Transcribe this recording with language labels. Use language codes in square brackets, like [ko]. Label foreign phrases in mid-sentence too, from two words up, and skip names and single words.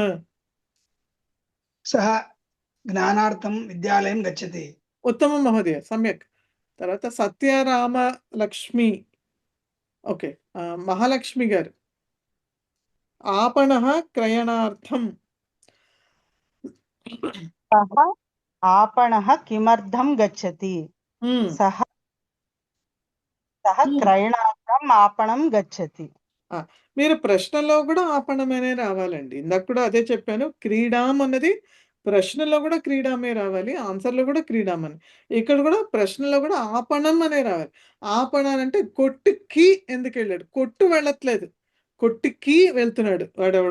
[sa] సహ జ్ఞానార్థం విద్యాలయం గచ్చతి. ఉత్తమం మహోదయ, సమ్యక్. తర్వాత సత్యరామ లక్ష్మి. [te] ఓకే, మహాలక్ష్మి గారు [sa] ఆపణ క్రయణార్థం. సహ आपणः किमर्थं गच्छति. सः क्रयणार्थम् आपणं गच्छति. [te] మీరు ప్రశ్నలో కూడా ఆపణమనే రావాలండి. ఇందాక కూడా అదే చెప్పాను. క్రీడాం అన్నది ప్రశ్నలో కూడా క్రీడామే రావాలి, ఆన్సర్లో కూడా క్రీడామని. ఇక్కడ కూడా ప్రశ్నలో కూడా ఆపణం అనే రావాలి. ఆపణ అంటే కొట్టుకి ఎందుకు వెళ్ళాడు? కొట్టు వెళ్ళట్లేదు, కొట్టుకి వెళ్తున్నాడు వాడెవడో.